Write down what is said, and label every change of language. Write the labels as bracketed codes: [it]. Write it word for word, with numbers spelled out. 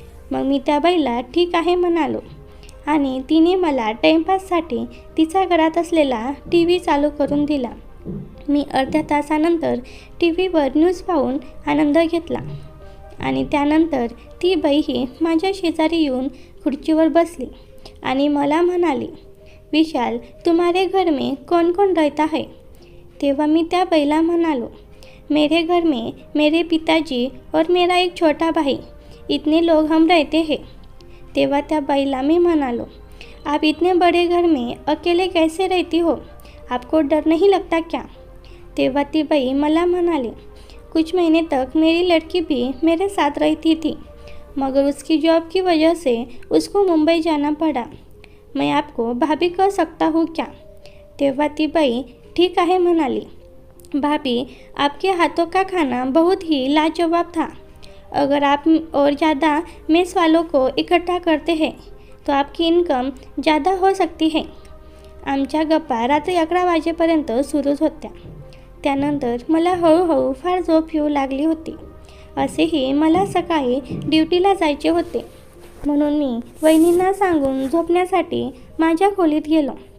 [mr] मग मी त्या बाईला ठीक आहे म्हणालो आणि तिने मला टाईमपाससाठी तिच्या घरात असलेला टी व्ही चालू करून दिला. मी अर्ध्या तासानंतर टी व्हीवर न्यूज पाहून आनंद घेतला आणि त्यानंतर ती बाईही माझ्या शेजारी येऊन खुर्चीवर बसली आणि मला म्हणाली, विशाल, [hi] तुम्हारे घर में कौन कौन रहता है? [mr] तेव्हा मी त्या बाईला म्हणालो, [hi] मेरे घर में मेरे पिताजी और मेरा एक छोटा भाई, इतने लोग हम रहते हैं. [mr] तेव्हा त्या बाईला मी म्हणालो, [hi] आप इतने बड़े घर में अकेले कैसे रहती हो? आपको डर नहीं लगता क्या? [mr] तेव्हा ती बाई मला म्हणाली, [hi] कुछ महीने तक मेरी लड़की भी मेरे साथ रहती थी, मगर उसकी जॉब की वजह से उसको मुंबई जाना पड़ा. मैं आपको भाभी कह सकता हूँ क्या? [mr] तेव्हा ती बाई ठीक आहे म्हणाली, [hi] भाभी, आपके हाथों का खाना बहुत ही लाजवाब था. अगर आप और ज़्यादा मेस वालों को इकट्ठा करते हैं तो आपकी इनकम ज़्यादा हो सकती है. [mr] आमच्या गप्पा रात्री अकरा वाजेपर्यंत सुरूच होत्या. त्यानंतर मला हळूहळू फार झोप येऊ लागली होती. असेही मला सकाळी ड्युटीला जायचे होते म्हणून मी वहिनींना सांगून झोपण्यासाठी माझ्या खोलीत गेलो.